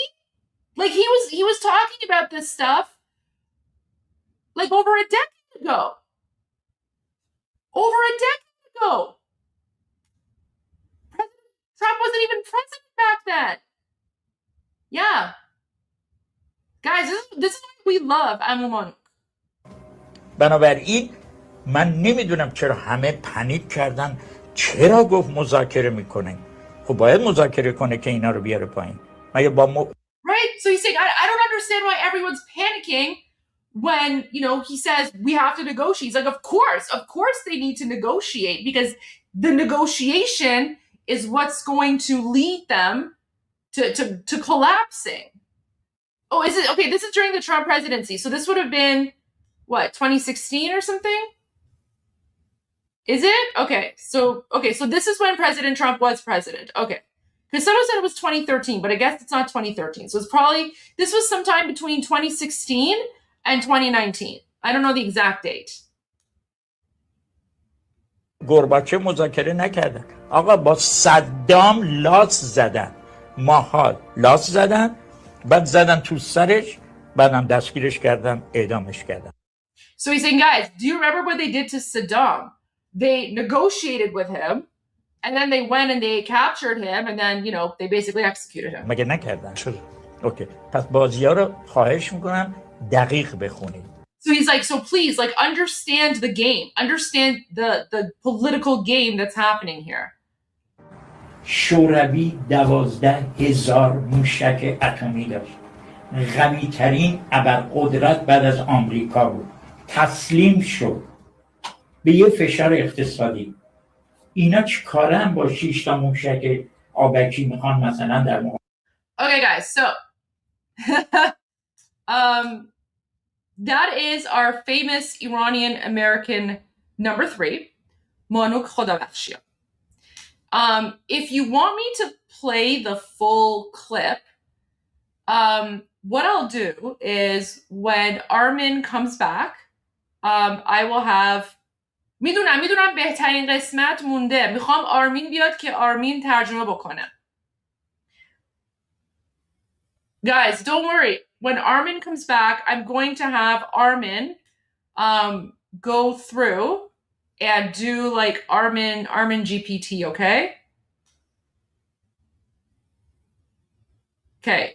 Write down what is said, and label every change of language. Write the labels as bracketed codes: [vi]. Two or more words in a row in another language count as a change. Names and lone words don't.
[en] Like he was talking about this stuff like over a decade ago. Over a decade ago. President Trump wasn't even president back then. Yeah. Guys, this is what we love, Amumon. [fa] بنابراین من نمیدونم چرا همه پنیک کردن. چرا گفت مذاکره میکنه؟ خب باید مذاکره کنه که اینا رو بیاره پایین. مگه با [en] Right? So he's saying, I don't understand why everyone's panicking when, he says we have to negotiate. He's like, of course they need to negotiate because the negotiation is what's going to lead them to collapsing. Oh, is it? Okay, this is during the Trump presidency. So this would have been, what, 2016 or something? Is it? Okay, so this is when President Trump was president. Okay. Because someone said it was 2013, but I guess it's not 2013. So this was sometime between 2016 and 2019. I don't know the exact date. [fa] گورباچه مذاکره نکردن. آقا با صدام لاس زدن. ماها لاس زدن. بعد زدن تو سرش. بعدم دستگیرش کردن. اعدامش کردن. [en] So he's saying, guys, do you remember what they did to Saddam? They negotiated with him. And then they went and they captured him, and then, you know, they basically executed him. [fa] مگه نکردن؟ چرا؟ اوکی. پس بازی‌ها رو خواهش می‌کنم دقیق بخونید. [en] So he's like, so please, like, understand the game. Understand the political game that's happening here. [fa] شوروی 12,000 موشک اتمی داشت. قوی ترین ابرقدرت بعد از آمریکا بود. تسلیم شد به یه فشار اقتصادی. اینا چی کارن با 6 تا موشک آبکی میخوان مثلا در [en] Okay, guys, so that is our famous Iranian American number 3, Manuk Khodabakhshian. If you want me to play the full clip, what I'll do is when Armin comes back, I will have [fa] میدونم بهترین قسمت مونده. میخوام آرمین بیاد که آرمین ترجمه بکنه. [en] Guys, don't worry. When Armin comes back, I'm going to have Armin go through and do like Armin GPT, okay? Okay.